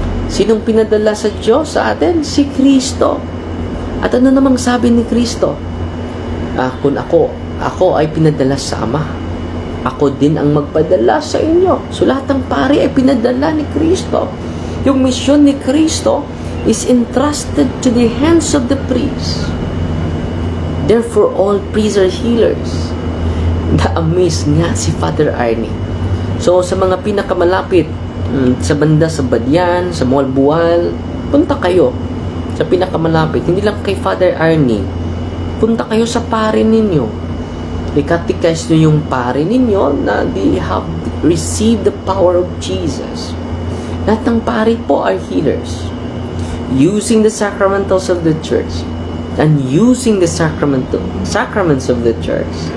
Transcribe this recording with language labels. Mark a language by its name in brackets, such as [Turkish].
[Filipino] Sinong pinadala sa Diyos sa atin? Si Kristo. At ano namang sabi ni Kristo? Kung ako ay pinadala sa Ama, ako din ang magpadala sa inyo. So lahat ng pari ay pinadala ni Kristo. Yung misyon ni Kristo [English] is entrusted to the hands of the priests. Therefore, all priests are healers. [Filipino] Na-amaze nga si Father Arnie. So, sa mga pinakamalapit, sa banda sa Badyan, sa Mualbual, punta kayo sa pinakamalapit. Hindi lang kay Father Arnie. Punta kayo sa pare ninyo. Ikatikais nyo yung pare ninyo na [English] they have received the power of Jesus. [Filipino] Lahat ng pare po [English] are healers. Using the sacramentals of the church and using the sacraments of the church.